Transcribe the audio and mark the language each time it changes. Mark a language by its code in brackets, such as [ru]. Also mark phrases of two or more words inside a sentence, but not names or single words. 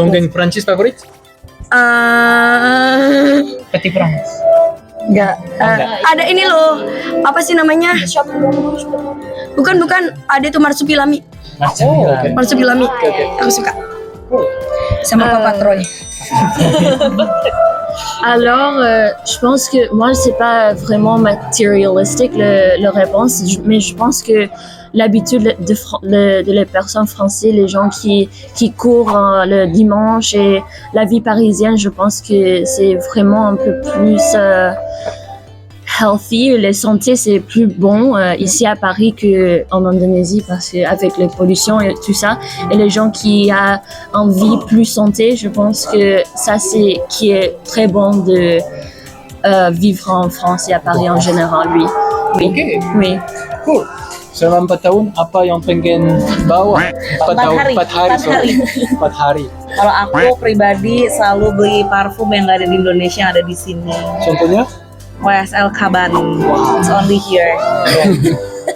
[id] Dongeng Prancis favorit? Petit Prince. Enggak. Ada ini loh. Apa sih namanya? Bukan. Ada itu Marsupilami. Marsupilami. Aku suka. Sama Papa Troy. [fr] Alors, je pense que moi, c'est pas vraiment matérialistique le réponse, mais je pense que l'habitude de les personnes françaises, les gens qui courent le dimanche et la vie parisienne, je pense que c'est vraiment un peu plus healthy. La santé, c'est plus bon ici à Paris qu'en Indonésie parce qu'avec les pollutions et tout ça. Et les gens qui ont envie plus santé, je pense que ça, c'est qui est très bon de vivre en France et à Paris en général, oui. [id] Oke, [fr] Oui. [en] cool. [id] Selama 4 tahun, apa yang pengen bawa? 4 hari. Kalau aku pribadi selalu beli parfum yang nggak ada di Indonesia, yang ada di sini. Contohnya? [en] YSL Kaban. It's only here.